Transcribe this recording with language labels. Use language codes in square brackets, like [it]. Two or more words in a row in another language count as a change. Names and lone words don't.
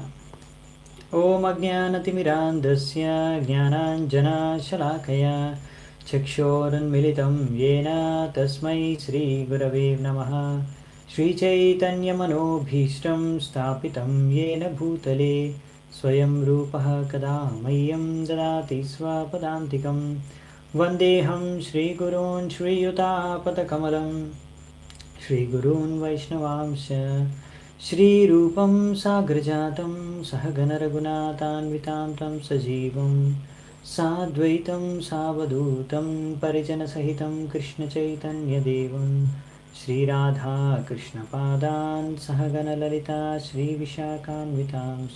[sa] ఓం అజ్ఞానతిమిరాంధస్య జ్ఞానాంజనశలాకయా చక్షోరున్మిళితం యేన తస్మై శ్రీగురవే నమః. శ్రీచైతన్యమనోభీష్టం స్థాపితం యేన భూతలే స్వయం రూపః కదా మह्यं దదాతి స్వపదాంతికం. వందేహం శ్రీగురూన్ శ్రీయుతాపదకమలం श्रीगुरून् वैष्णवांश श्रीरूपं साग्रजातं सहगणरघुनाथान्वितां तं सजीवं साद्वैतं सावधूतं परिजनसहितं कृष्णचैतन्यदेवं श्रीराधा कृष्णपादान् सहगणललिता श्रीविशाखान्वितांश्च.